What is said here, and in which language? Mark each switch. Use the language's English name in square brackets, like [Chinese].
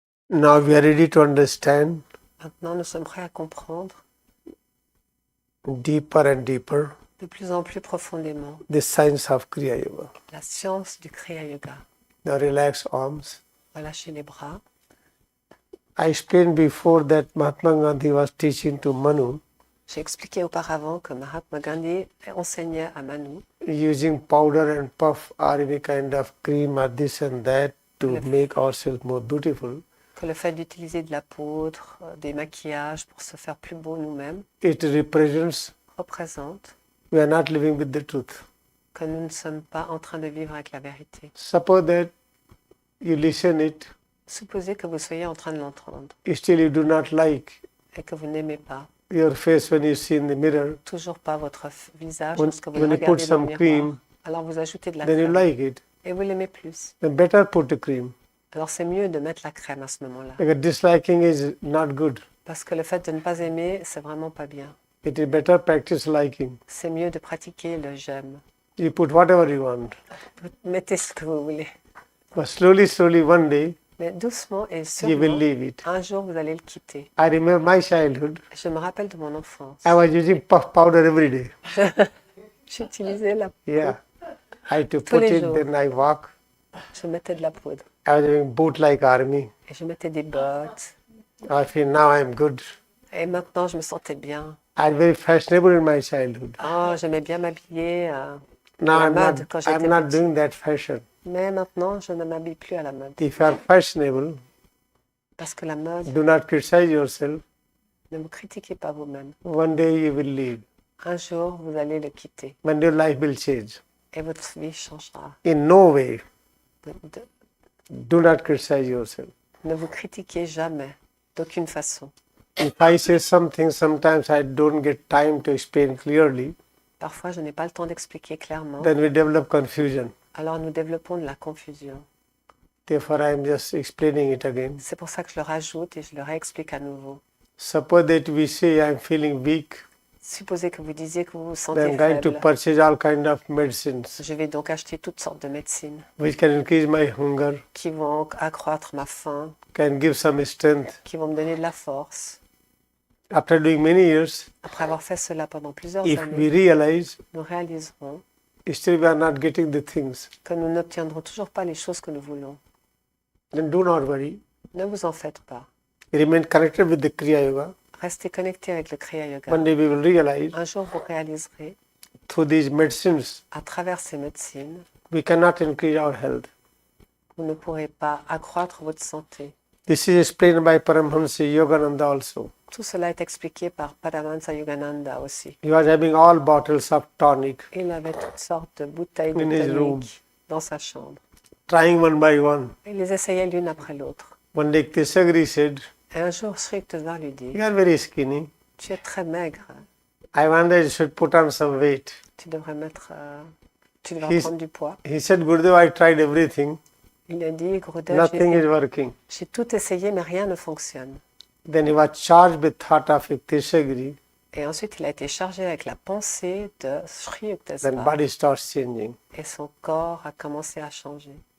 [English] Now we are ready to understand [French] Maintenant, nous sommes prêts à comprendre [English] deeper and deeper [French] de plus en plus profondément [English] the science of Kriyayoga. [French] la science du Kriyayoga. [English] Now relax arms. [French] Relâchez les bras. [English] I explained before that Mahatma Gandhi was teaching to Manu [French] J'ai expliqué auparavant que Mahatma Gandhi enseignait à Manu [English] using powder and puff or any kind of cream or this and that to make ourselves more beautiful. [French] que le fait d'utiliser de la poudre, des maquillages pour se faire plus beau nous-mêmes [English] It represents [French] représente [English] we are not living with the truth. [French] que nous ne sommes pas en train de vivre avec la vérité. [English] Suppose that you listen it, [French] Supposez que vous soyez en train de l'entendre [English] still you do not like [French] et que vous n'aimez pas, [English] your face when you see in the mirror, [French] toujours pas votre visage [English] When- [French] lorsque vous [English] when [French] le [English] you put [French] regardez dans le [English] some [French] miroir. [English] cream, [French] Alors vous ajoutez de la [English] then you [French] crème [English] like it. [French] et vous l'aimez plus. [English] Then better put the cream. [French] Alors c'est mieux de mettre la crème à ce moment-là. [English] Because disliking is not good. [French] Parce que le fait de ne pas aimer, c'est vraiment pas bien. [English] It is better practice liking. [French] C'est mieux de pratiquer le j'aime. [English] You put whatever you want. [French] Vous mettez ce que vous voulez. [English] But slowly, one day, [French] Mais doucement et [English] you will [French] sûrement, [English] leave it. [French] un jour vous allez le quitter. [English] I remember my childhood. [French] Je me rappelle de mon enfance. [English] I was using puff powder every day. [French] J'utilisais la [English] Yeah. I had to [French] Tous [English] put [French] les [English] it, [French] jours. [English] then I walk. [French] Je mettais de la poudre. [English] I was having boot like army. [French] Et je mettais des bottes. [English] I feel now I'm good. [French] Et maintenant, je me sentais bien. [English] I was very fashionable in my childhood. [French] Oh, j'aimais bien m'habiller. [English] Now [French] la [English] I'm [French] mode [English] not, [French] quand j'étais [English] I'm not [French] petite. [English] doing that fashion. [French] Mais maintenant, je ne m'habille plus à la mode. [English] If you are fashionable, [French] Parce que la mode, [English] do not criticize yourself. [French] ne vous critiquez pas vous-même. [English] One day you will leave. [French] Un jour, vous allez le quitter. [English] When your life will change. [French] Et votre vie changera. [English] In no way, [French] De- [English] do not criticize yourself. [French] ne vous critiquez jamais, d'aucune façon. [English] If I say something, sometimes I don't get time to explain clearly, [French] Parfois, je n'ai pas le temps d'expliquer clairement. [English] then we develop confusion. [French] Alors, nous développons de la confusion. [English] Therefore, I am just explaining it again. [French] C'est pour ça que je le rajoute et je le réexplique à nouveau. [English] Suppose that we say I'm feeling weak, [French] Supposez que vous disiez que vous vous [English] then [French] sentez [English] I'm going to [French] faible. [English] purchase all kind of medicines [French] Je vais donc acheter toutes sortes de médecines [English] which can increase my hunger, [French] qui vont accroître ma faim, [English] can give some strength. [French] qui vont me donner de la force. [English] After doing many years, [French] Après avoir fait cela pendant plusieurs [English] if [French] années, [English] we realize [French] nous réaliserons [English] still we are not getting the things, [French] que nous n'obtiendrons toujours pas les choses que nous voulons. [English] then do not worry. [French] Ne vous en faites pas. [English] Remain connected with the Kriya Yoga. [French] Restez connectés avec le Kriya Yoga. [English] One day we will realize [French] Un jour, vous réaliserez, [English] through these medicines, [French] à travers ces médecines, [English] we cannot increase our health. [French] vous ne pourrez pas accroître votre santé. [English] This is explained by Paramhansa Yogananda also. [French] Tout cela est expliqué par Paramhansa Yogananda aussi. [English] He was having all bottles of tonic, [French] Il avait toutes sortes de bouteilles de [English] In his room. [French] tonic dans sa chambre. [English] trying one by one. [French] Il les essayait l'une après l'autre. [English] One day Kesagri said, [French] Et un jour, Shree lui dit, [English] "You are very skinny. [French] tu es très maigre, [English] I wonder you should put on some weight." [French] tu devrais tu devrais [English] He's- [French] prendre du poids. [English] He said, "Gurudev, I tried everything. [French] Il a dit, Gurudev, [English] Nothing is working." [French] j'ai tout essayé, mais rien ne fonctionne. [English] Then he was charged with thought of Kesagri. [French] Et ensuite, il a été chargé avec la pensée de Shree [English] Then body starts changing. [French] et son corps a commencé à changer.